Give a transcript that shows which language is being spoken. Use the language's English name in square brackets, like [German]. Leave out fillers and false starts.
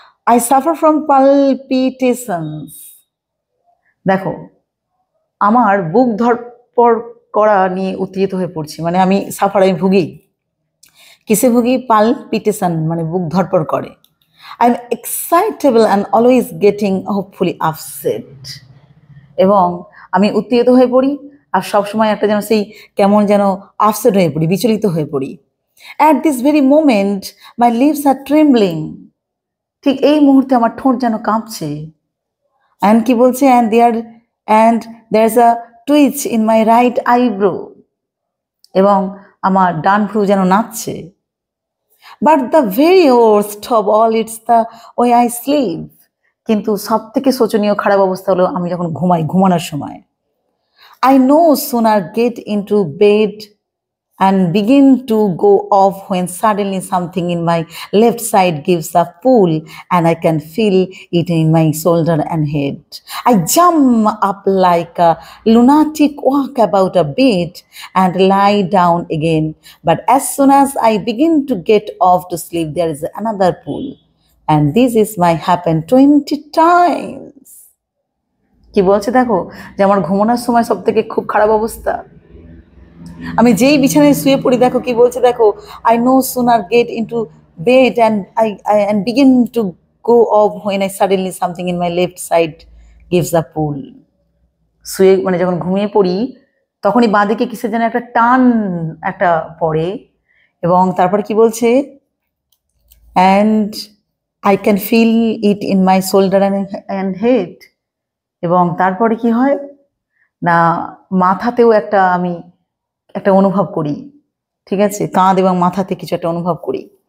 [English] I suffer from palpitations, [Bangla] দেখো আমার বুক ধড়পড় করা নিয়ে উত্তেজিত হয়ে পড়ছি, মানে আমি আমি ভুগি, কিসে ভুগি? পালপিটেশন, মানে বুক ধড়পড় করে। [English] I am excitable and always getting hopefully upset, [Bangla] এবং আমি উত্তেজিত হয়ে পড়ি আর সবসময় একটা যেন সেই কেমন যেন আপসেট হয়ে পড়ি, বিচলিত হয়ে পড়ি। [English] At this very moment, my lips are trembling. [Bangla] ঠিক এই মুহূর্তে আমার ঠোঁট যেন কাঁপছে। [English] And [Bangla] কি বলছে? [English] And there's a twitch in my right eyebrow. [Bangla] এবং আমার ডান ভ্রু যেন নাচছে। [English] But the very worst of all, it's the way I sleep. [Bangla] কিন্তু সব থেকে শোচনীয় খারাপ অবস্থা হলো আমি যখন ঘুমানোর সময়। [English] I no sooner get into bed and begin to go off when suddenly something in my left side gives a pull and I can feel it in my shoulder and head. I jump up like a lunatic, walk about a bit and lie down again. But as soon as I begin to get off to sleep, there is another pull. And this is my happened 20 times. [Bangla] কি বলছে দেখো, যে আমার ঘুমানোর সময় সব থেকে খুব খারাপ অবস্থা। আমি যেই বিছানায় শুয়ে পড়ি দেখো কি বলছে দেখো, [English] I no sooner get into bed and I begin to go off when I suddenly something in my left side gives a pull. [Bangla] শুয়ে মানে যখন ঘুমিয়ে পড়ি তখনই বাঁদিকে কিসের যেন একটা টান একটা পড়ে, এবং তারপর কি বলছে, [English] and I can feel it in my shoulder and head. [Bangla] এবং তারপরে কি হয় না, মাথাতেও আমি একটা অনুভব করি, ঠিক আছে, কাঁধ এবং মাথাতে কিছু একটা অনুভব করি।